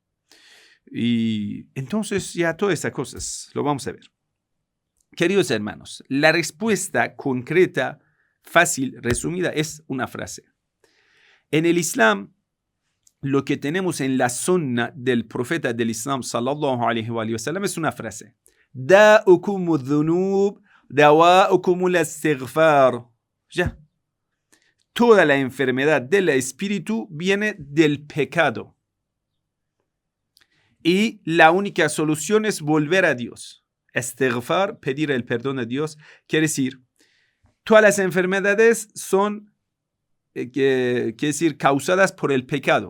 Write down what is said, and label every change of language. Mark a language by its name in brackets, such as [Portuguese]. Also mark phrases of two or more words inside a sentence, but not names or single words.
[Spanish] Y entonces ya todas esas cosas lo vamos a ver. Queridos hermanos, la respuesta concreta, fácil, resumida, es una frase. En el Islam, lo que tenemos en la sunna del profeta del Islam, [Arabic] صلى الله عليه وسلم, [Spanish] es una frase. [Arabic] داؤكم ذنوب، دواؤكم الاستغفار. [Spanish] Ya. Toda la enfermedad del espíritu viene del pecado. Y la única solución es volver a Dios. Istighfar, pedir el perdón a Dios, quiere decir, todas las enfermedades son quiere decir, causadas por el pecado.